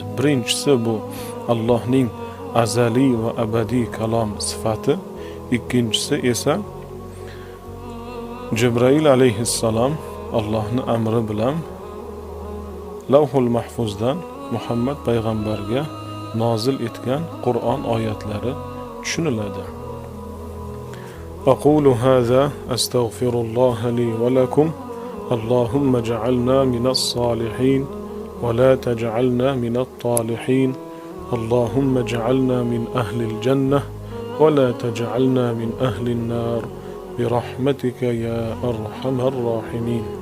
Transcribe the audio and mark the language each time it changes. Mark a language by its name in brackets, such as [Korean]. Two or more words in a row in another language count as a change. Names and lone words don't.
[Uzbek] Birinchisi bu Allohning azaliy va abadiy kalom sifati, ikkinchisi esa Jibril alayhissalom Allohning amri bilan Lavhul Mahfuzdan Muhammad payg'ambarga nozil etgan Qur'on oyatlari tushuniladi. [Arabic] أقول هذا أستغفر الله لي ولكم. اللهم اجعلنا من الصالحين ولا تجعلنا من الطالحين. اللهم اجعلنا من أهل الجنة ولا تجعلنا من أهل النار برحمتك يا أرحم الراحمين.